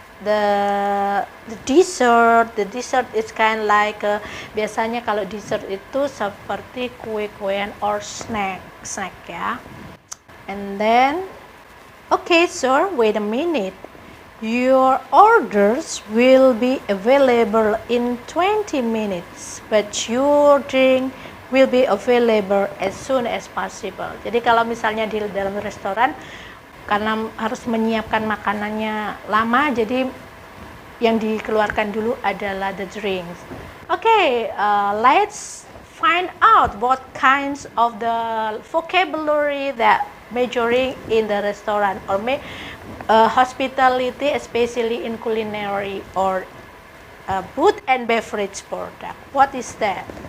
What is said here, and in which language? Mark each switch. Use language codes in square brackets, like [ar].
[en] The dessert. The dessert is kind of like [id] biasanya kalau dessert itu seperti kue-kuean or snack ya. [en] And then, okay, sir, wait a minute. Your orders will be available in 20 minutes, but your drink will be available as soon as possible. [id] Jadi kalau misalnya di dalam restoran, karena harus menyiapkan makanannya lama, jadi yang dikeluarkan dulu adalah [en] the drinks. Okay, let's find out what kinds of the vocabulary that majoring in the restaurant or hospitality, especially in culinary or food and beverage product. What is that?